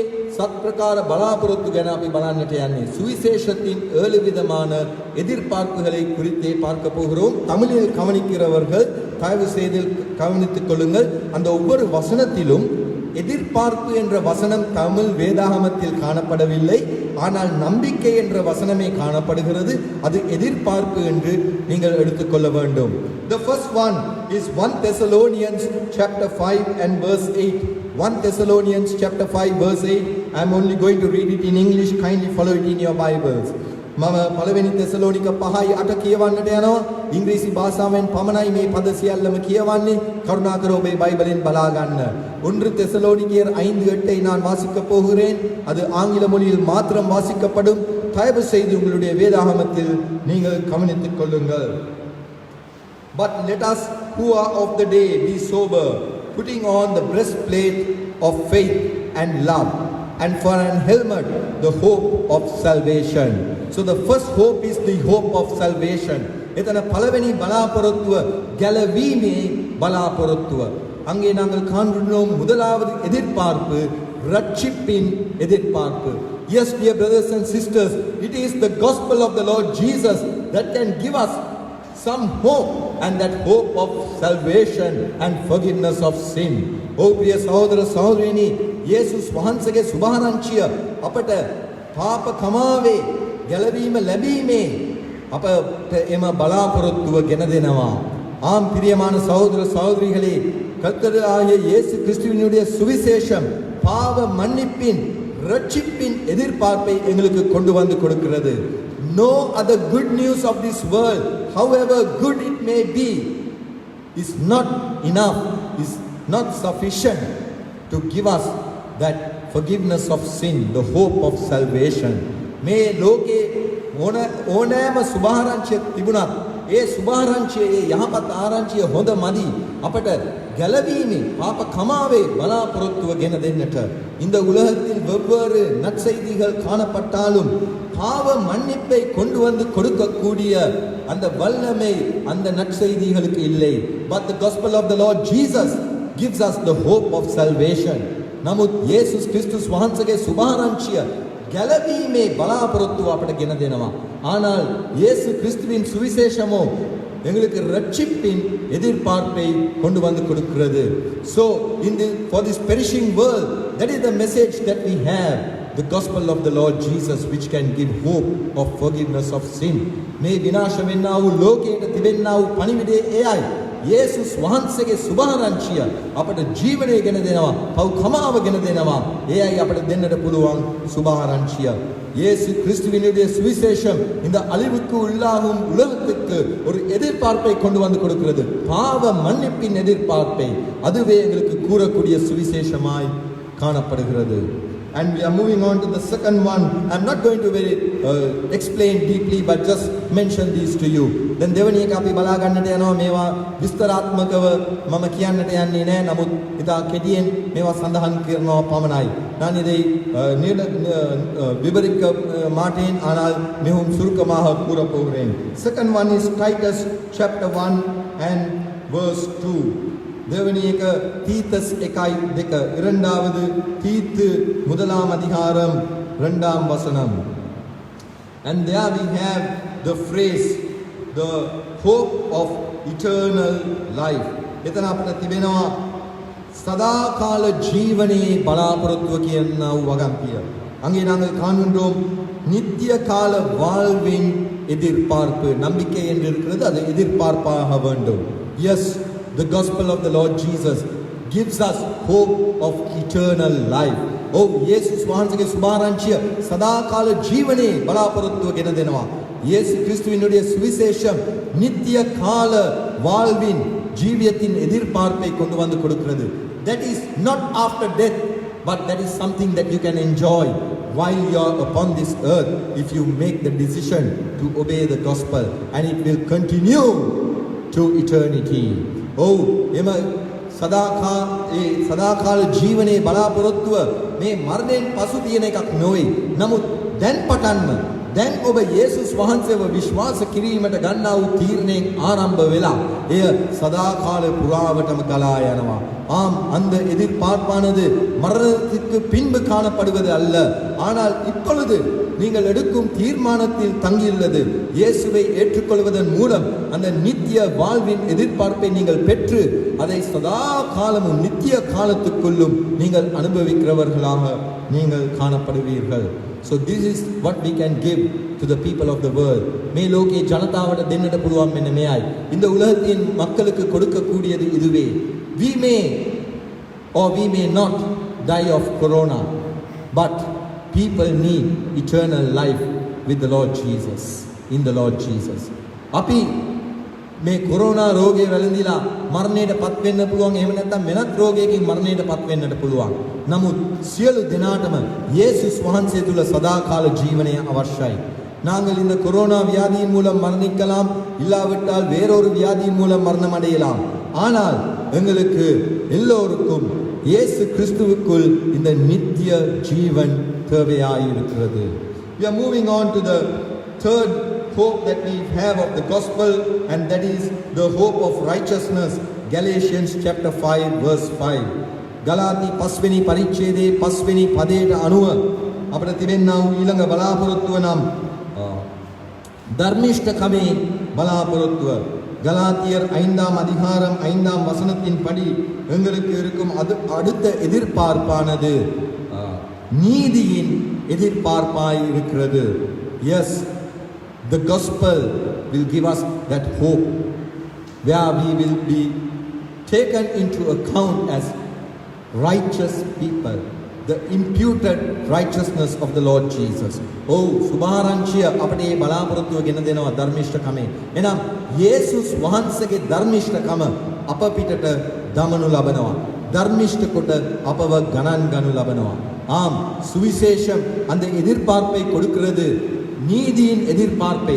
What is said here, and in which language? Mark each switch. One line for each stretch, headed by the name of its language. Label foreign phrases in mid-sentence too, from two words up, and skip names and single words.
Sinhala: சுபஹாரංචියේ සත්ප්‍රකාර බලාපොරොත්තු ගැන අපි බලන්නට යන්නේ.
Tamil: சுவிசேஷத்தின் 7 விதமான எதிர்பார்ப்புகளை குறித்தே பார்க்க போகிறோம். தமிழில் கவனிக்கிறவர்கள் தயவு செய்து கவனித்துக் கொள்ளுங்கள். அந்த ஒவ்வொரு வசனத்திலும் எதிர்பார்ப்பு என்ற வசனம் தமிழ் வேதாகமத்தில் காணப்படவில்லை. ஆனால் நம்பிக்கை என்ற வசனமே காணப்படுகிறது. அது எதிர்பார்ப்பு என்று நீங்கள் எடுத்துக்கொள்ள வேண்டும்.
English: The first one is 1 Thessalonians chapter 5 and verse 8. 1 Thessalonians chapter 5 verse 8. I am only going to read it in English. Kindly follow it in your Bibles.
Sinhala: මම පළවෙනි තෙසලෝනික 5:8 කියවන්නට යනවා. ඉංග්‍රීසි භාෂාවෙන් පමණයි මේ පද සියල්ලම කියවන්නේ. කරුණාකර ඔබේ බයිබලෙන් බලා ගන්න.
Tamil: 1 தெசலோனிக்கேயர் 5:8 நான் வாசிக்க போகிறேன். அது ஆங்கில மொழியில் மாத்திரம் வாசிக்கப்படும். தயவு செய்து உங்களுடைய வேதாகமத்தில் நீங்கள் கவனித்துக் கொள்ளுங்கள்.
English: But let us who are of the day be sober, putting on the breastplate of faith and love, and for an helmet the hope of salvation. So the first hope is the hope of salvation.
Sinhala: එතන පළවෙනි බලාපොරොත්තුව ගැලවීමේ බලාපොරොත්තුව.
Tamil: அங்கே நாங்கள் காண்கிறோம் முதலாவது எதிர்பார்ப்பு ரட்சிப்பின் எதிர்பார்ப்பு.
English: Yes, dear brothers and sisters, it is the gospel of the Lord Jesus that can give us some hope, and that hope of salvation and forgiveness of sin.
Sinhala: Oh ප්‍රිය සහෝදර සහෝදරියනි, යේසුස් වහන්සේගේ සුභාරංචිය අපට පාප කමාවේ ගැලවීම ලැබීමේ අපට එම බලාපොරොත්තුව ගෙන දෙනවා.
Tamil: ஆம் பிரியமான சகோதர சகோதரிகளே, கர்த்தராகிய இயேசு கிறிஸ்துவினுடைய சுவிசேஷம் பாவ மன்னிப்பின் ரட்சிப்பின் எதிர்பார்ப்பை எங்களுக்கு கொண்டு வந்து கொடுக்கிறது.
English: No other good news of this world, however good it may be, is not enough, is not sufficient to give us that forgiveness of sin, the hope of salvation.
Sinhala: මේ ලෝකේ ඕනෑම සුභාරංචියක් තිබුණත් ඒ සුභාරංචියේ යහපත් ආරංචිය හොඳ මදි අපට ගැලවීමේ පාප කමාවේ බලාපොරොත්තුව ගෙන දෙන්නට.
Tamil: இந்த உலகத்தில் வெவ்வேறு நற்செய்திகள் காணப்பட்டாலும் பாவ மன்னிப்பை கொண்டு வந்து கொடுக்கக்கூடிய அந்த வல்லமை அந்த நற்செய்திகளுக்கு இல்லை.
English: But the gospel of the Lord Jesus gives us the hope of salvation.
Sinhala: නමුත් යේසුස් ක්‍රිස්තුස් වහන්සේගේ සුභාරංචිය ගැලවීමේ බලාපොරොත්තුව අපට ගෙන දෙනවා.
Tamil: ஆனால் இயேசு கிறிஸ்துவின் சுவிசேஷமோ எங்களுக்கு ரட்சிப்பின் எதிர்பார்ப்பை கொண்டு வந்து கொடுக்கிறது.
English: So for this perishing world, that is the message that we have, the gospel of the Lord Jesus, which can give hope of forgiveness of sin.
Sinhala: මේ විනාශ වෙන්නා වූ ලෝකයට තිබෙන්නා වූ පණිවිඩය එයයි. යේසුස් වහන්සේගේ සුභාරංචිය අපට ජීවනය ගෙන දෙනවා, පව් කමාව ගෙන දෙනවා. එයයි අපට දෙන්නට පුළුවන් සුභාරංචිය.
Tamil: இயேசு கிறிஸ்துவினுடைய சுவிசேஷம் இந்த அழிவுக்கு உள்ளாகும் உலகத்துக்கு ஒரு எதிர்பார்ப்பை கொண்டு வந்து கொடுக்கிறது. பாவ மன்னிப்பின் எதிர்பார்ப்பை அதுவே எங்களுக்கு கூறக்கூடிய சுவிசேஷமாய் காணப்படுகிறது.
English: And we are moving on to the second one. I'm not going to explain deeply, but just mention these to you.
Sinhala: Then දෙවැනි එක අපි බලා ගන්නට යනවා. මේවා විස්තරාත්මකව මම කියන්නට යන්නේ නැහැ. නමුත් ඉතා කෙටියෙන් මේවා සඳහන් කරනවා පමණයි.
Tamil: நான் இதை விவரிக்க மாட்டேன், ஆனால் மிகவும் சுருக்கமாக கூற போகிறேன்.
English: Second one is Titus chapter 1 and verse 2.
Sinhala: தேவனி එක தீத்தஸ் 1:2.
Tamil: இரண்டாவது தீத்து 1ஆம் அதிகாரம் 2ஆம் வசனம்.
English: And there we have the phrase, the hope of eternal life.
Sinhala: එතන අපිට තිබෙනවා සදාකාල ජීවනයේ බලාපොරොත්තුව කියනා වූ වගන්තිය.
Tamil: அங்கே நாங்கள் காண்கின்றோம் நித்திய கால வாழ்வின் எதிர்பார்ப்பு. நம்பிக்கை என்று இருக்கிறது, அது எதிர்பார்ப்பாக வேண்டும்.
English: Yes, the gospel of the Lord Jesus gives us hope of eternal life.
Sinhala: Oh, இயேசுஸ் වහන්සේගේ සුභාරංචිය සදාකාල ජීවනයේ බලාපොරොත්තුව ගෙන දෙනවා.
Tamil: இயேசு கிறிஸ்துவினுடைய சுவிசேஷம் நித்திய கால வாழ்வின் ஜீவியத்தின் எதிர்பார்ப்பை கொண்டு வந்து கொடுக்கிறது.
English: That is not after death, but that is something that you can enjoy while you are upon this earth if you make the decision to obey the gospel, and it will continue to eternity.
Sinhala: Oh, එම සදාකාල ජීවනයේ බලාපොරොත්තුව මේ මරණයෙන් පසු තියෙන එකක් නොවේ. නමුත් දැන් පටන්ම දැන් ඔබ යේසුස් වහන්සේව විශ්වාස කිරීමට ගන්නා වූ තීරණයෙන් ආරම්භ වෙලා එය සදාකාල පුරාවටම ගලා යනවා.
Tamil: ஆம், அந்த எதிர்பார்ப்பானது மரணத்திற்கு பின்பு காணப்படுவது அல்ல, ஆனால் இப்பொழுது நீங்கள் எடுக்கும் தீர்மானத்தில் தங்கியுள்ளது. இயேசுவை ஏற்றுக்கொள்வதன் மூலம் அந்த நித்திய வாழ்வின் எதிர்பார்ப்பை நீங்கள் பெற்று அதை சதா காலமும் நித்திய காலத்துக்குள்ளும் நீங்கள் அனுபவிக்கிறவர்களாக நீங்கள் காணப்படுவீர்கள்.
English: So this is what we can give to the people of the world.
Sinhala: මේ ලෝකේ ජනතාවට දෙන්නට පුළුවන් මෙන්න මෙයයි.
Tamil: இந்த உலகத்தின் மக்களுக்கு கொடுக்கக்கூடியது இதுவே.
English: We may or we may not die of corona, but people need eternal life with the Lord Jesus, in the Lord Jesus.
Sinhala: අපි මේ කොරෝනා රෝගය වැළඳිලා මරණයට පත් වෙන්න පුළුවන්, එහෙම නැත්නම් වෙනත් රෝගයකින් මරණයට පත් වෙන්නට පුළුවන්. නමුත් සියලු දෙනාටම இயேசுஸ் වහන්සේ තුල සදාකාල ජීවනය අවශ්‍යයි.
Tamil: நாங்கள் இந்த கொரோனா வியாதியின் மூலம் மரணிக்கலாம், இல்லாவிட்டால் வேறொரு வியாதியின் மூலம் மரணம் அடையலாம். ஆனால் எங்களுக்கு எல்லோருக்கும் இயேசு கிறிஸ்துவுக்குள் இந்த நித்திய ஜீவன் தேவையாயிருக்கிறது.
English: We are moving on to the third hope that we have of the gospel, and that is the hope of righteousness. Galatians chapter 5 verse 5.
Sinhala: ගලාති 5 වෙනි පරිච්ඡේදයේ 5 වෙනි පදයට අනුව අපිට තිබෙනා වූ ඊළඟ බලාපොරොත්තුව නම් ධර්මිෂ්ඨකමේ බලාපොරොත්තුව.
Tamil: கலாத்தியர் 5ஆம் அதிகாரம் 5ஆம் வசனத்தின் படி எங்களுக்கு இருக்கும் அடுத்த எதிர்பார்ப்பானது நீதியின் எதிர்பார்ப்பாய் இருக்கிறது.
English: Yes, the gospel will give us that hope where we will be taken into account as righteous people, the imputed righteousness of the Lord Jesus.
Sinhala: Oh, සුභාරංචිය අපට මේ බලාපොරොත්තුව ගෙන දෙනවා ධර්මිෂ්ඨකමේ. එහෙනම් යේසුස් වහන්සේගේ ධර්මිෂ්ඨකම අප පිටට දමනු ලබනවා. ධර්මිෂ්ඨ කොට අපව ගණන් ගනු ලබනවා.
Tamil: ஆம், சுவிசேஷம் அந்த எதிர்பார்ப்பை கொடுக்கிறது, நீதியின் எதிர்பார்ப்பை.